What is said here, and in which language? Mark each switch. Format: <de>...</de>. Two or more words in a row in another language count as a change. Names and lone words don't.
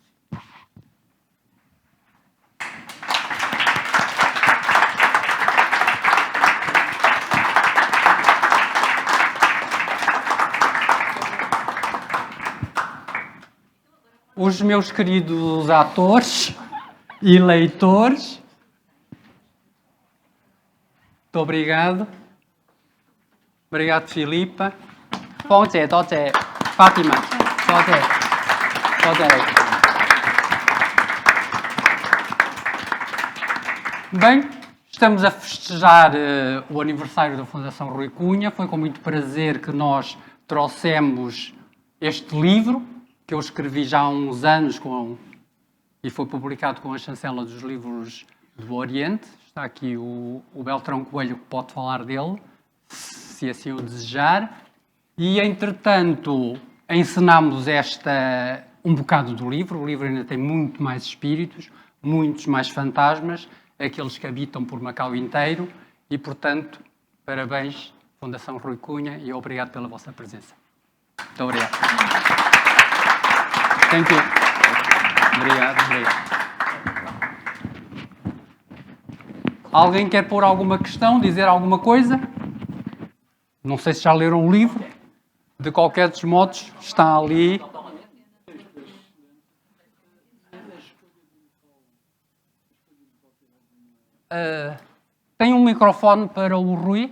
<pt>Os meus queridos atores e leitores, muito obrigado. Obrigado, Filipa.</pt> <yue>多謝多謝 Fátima， 多謝多謝你。</yue> <pt>Bem, estamos a festejar o aniversário da Fundação Rui Cunha. Foi com muito prazer que nós trouxemos este livro, que eu escrevi já há uns anos e foi publicado com a chancela dos livros do Oriente. Está aqui o Beltrão Coelho, que pode falar dele, se assim o desejar. E, entretanto, encenámos um bocado do livro. O livro ainda tem muito mais espíritos, muitos mais fantasmas, aqueles que habitam por Macau inteiro. E, portanto, parabéns, Fundação Rui Cunha, e obrigado pela vossa presença. Muito obrigado.</pt> <en>Thank you.</en> <pt>Obrigado. Alguém quer pôr alguma questão, dizer alguma coisa? Não sei se já leram o livro. De qualquer dos modos, está ali. Tem um microfone para o Rui?</pt>